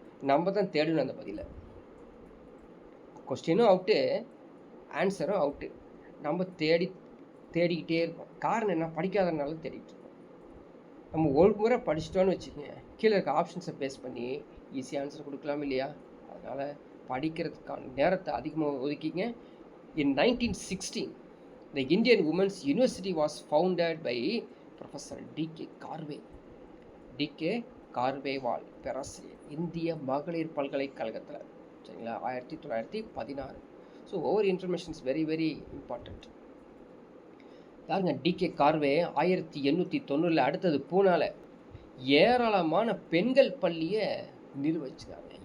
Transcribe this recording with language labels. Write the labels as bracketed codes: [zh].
[ta] நம்ம தான் தேடணும் அந்த பதிலை. கொஸ்டினும் அவுட்டு, ஆன்சரும் அவுட்டு. நம்ம தேடிக்கிட்டே இருக்கோம். காரணம் என்ன? படிக்காதனால தேடிட்டு இருக்கோம். நம்ம ஒரு முறை படிச்சிட்டோன்னு வச்சுக்கோங்க, கீழே இருக்க ஆப்ஷன்ஸை பேஸ் பண்ணி ஈஸியாக ஆன்சர் கொடுக்கலாம் இல்லையா? அதனால் படிக்கிறதுக்கான நேரத்தை அதிகமாக ஒதுக்கிங்க. [en] In 1916, the Indian Women's University was founded by Professor D.K. Karve. D.K. [ta] கார்வேவால் பேராசிரியர், இந்திய மகளிர் பல்கலைக்கழகத்தில். சரிங்களா? [en] 1916. So [ta] ஒவ்வொரு [en] Information is very very important. [ta] யாருங்க? [en] D K Karve. [ta] 1890 அடுத்தது பூனால ஏராளமான பெண்கள் பள்ளியை நிர்வகிச்சிருக்காங்க.